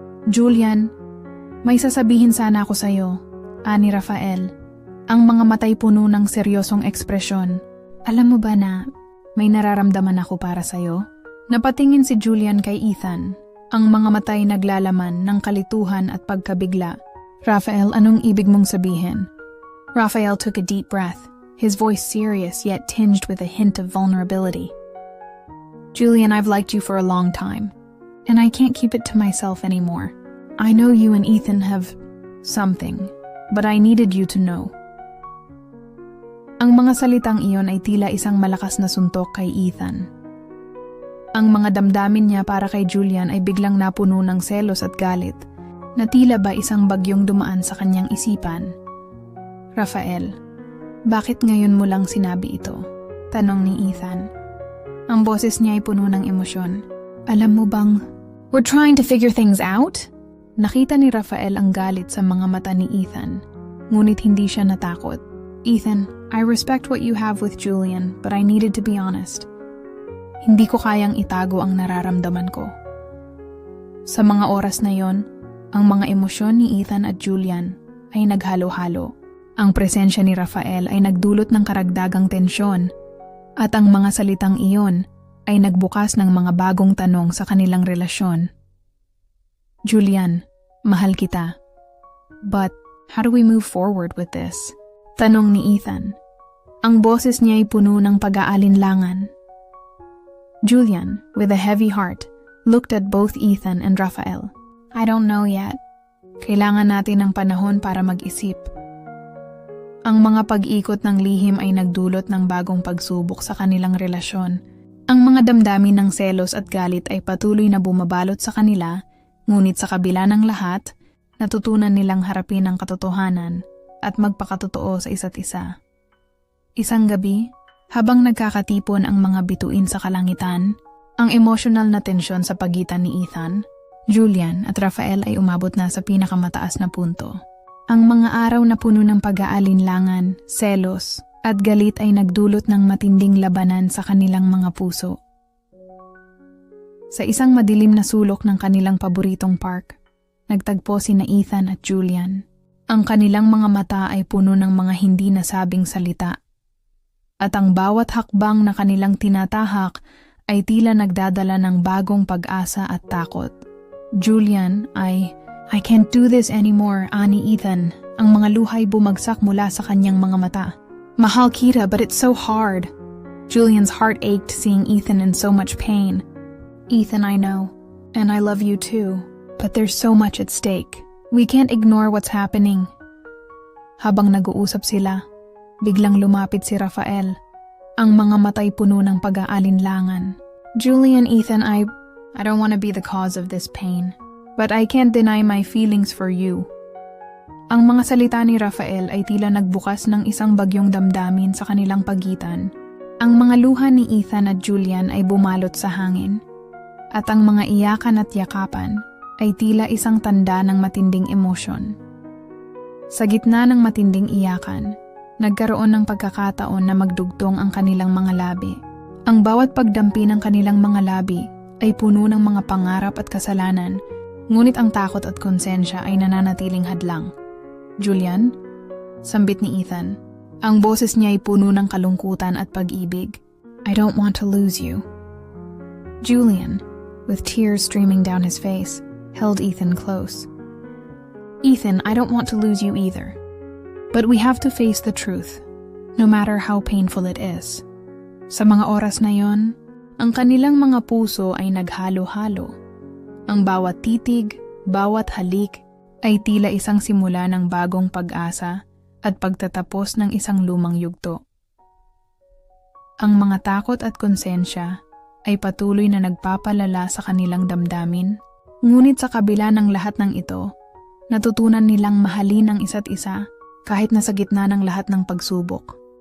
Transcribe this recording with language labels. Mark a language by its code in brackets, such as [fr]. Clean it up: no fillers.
[tl] Julian, may sasabihin sana ako sa'yo, ani Rafael. Ang mga matay puno ng seryosong ekspresyon. Alam mo ba na may nararamdaman ako para sa'yo? Napatingin si Julian kay Ethan. Ang mga matay naglalaman ng kalituhan at pagkabigla. Rafael, anong ibig mong sabihin? [en] Rafael took a deep breath, his voice serious yet tinged with a hint of vulnerability. Julian, I've liked you for a long time, and I can't keep it to myself anymore. I know you and Ethan have something, but I needed you to know. [tl] Ang mga salitang iyon ay tila isang malakas na suntok kay Ethan. Ang mga damdamin niya para kay Julian ay biglang napuno ng selos at galit, na tila ba isang bagyong dumaan sa kanyang isipan. Rafael, bakit ngayon mo lang sinabi ito? Tanong ni Ethan. Ang boses niya ay puno ng emosyon. Alam mo bang, [en] we're trying to figure things out? [tl] Nakita ni Rafael ang galit sa mga mata ni Ethan, ngunit hindi siya natakot. [en] Ethan, I respect what you have with Julian, but I needed to be honest. [tl] Hindi ko kayang itago ang nararamdaman ko. Sa mga oras na yon, ang mga emosyon ni Ethan at Julian ay naghalo-halo. Ang presensya ni Rafael ay nagdulot ng karagdagang tensyon, at ang mga salitang iyon ay nagbukas ng mga bagong tanong sa kanilang relasyon. Julian, mahal kita. [en] But how do we move forward with this? [tl] Tanong ni Ethan. Ang boses niya ay puno ng pag-aalinlangan. [en] Julian, with a heavy heart, looked at both Ethan and Rafael. I don't know yet. [tl] Kailangan natin ng panahon para mag-isip. Ang mga pag-ikot ng lihim ay nagdulot ng bagong pagsubok sa kanilang relasyon. Ang mga damdamin ng selos at galit ay patuloy na bumabalot sa kanila, ngunit sa kabila ng lahat, natutunan nilang harapin ang katotohanan at magpakatotoo sa isa't isa. Isang gabi, habang nagkakatipon ang mga bituin sa kalangitan, ang emotional na tensyon sa pagitan ni Ethan, Julian at Rafael ay umabot na sa pinakamataas na punto. Ang mga araw na puno ng pag-aalinlangan, selos, at galit ay nagdulot ng matinding labanan sa kanilang mga puso. Sa isang madilim na sulok ng kanilang paboritong park, nagtagpo sina Ethan at Julian. Ang kanilang mga mata ay puno ng mga hindi nasabing salita. At ang bawat hakbang na kanilang tinatahak ay tila nagdadala ng bagong pag-asa at takot. [en] Julian ay, I can't do this anymore, [tl] ani [en] Ethan. [tl] Ang mga luhay bumagsak mula sa kanyang mga mata. Mahal kita, [en] but it's so hard. Julian's heart ached seeing Ethan in so much pain. Ethan, I know, and I love you too, but there's so much at stake. We can't ignore what's happening. [tl] Habang nag-uusap sila, biglang lumapit si Rafael. Ang mga matay puno ng pag-aalinlangan. [en] Julian, Ethan, I don't want to be the cause of this pain, but I can't deny my feelings for you. [tl] Ang mga salita ni Rafael ay tila nagbukas ng isang bagyong damdamin sa kanilang pagitan. Ang mga luha ni Ethan at Julian ay bumalot sa hangin, at ang mga iyakan at yakapan ay tila isang tanda ng matinding emosyon. Sa gitna ng matinding iyakan, nagkaroon ng pagkakataon na magdugtong ang kanilang mga labi. Ang bawat pagdampi ng kanilang mga labi ay puno ng mga pangarap at kasalanan, ngunit ang takot at konsensya ay nananatiling hadlang. Julian, sambit ni Ethan. Ang boses niya ay puno ng kalungkutan at pag-ibig. [en] I don't want to lose you. Julian, with tears streaming down his face, held Ethan close. Ethan, I don't want to lose you either. But we have to face the truth, no matter how painful it is. [tl] Sa mga oras na yon, ang kanilang mga puso ay naghalo-halo. Ang bawat titig, bawat halik, ay tila isang simula ng bagong pag-asa at pagtatapos ng isang lumang yugto. Ang mga takot at konsensya ay patuloy na nagpapalala sa kanilang damdamin, ngunit sa kabila ng lahat ng ito, natutunan nilang mahalin ang isa't isa kahit nasa gitna ng lahat ng pagsubok.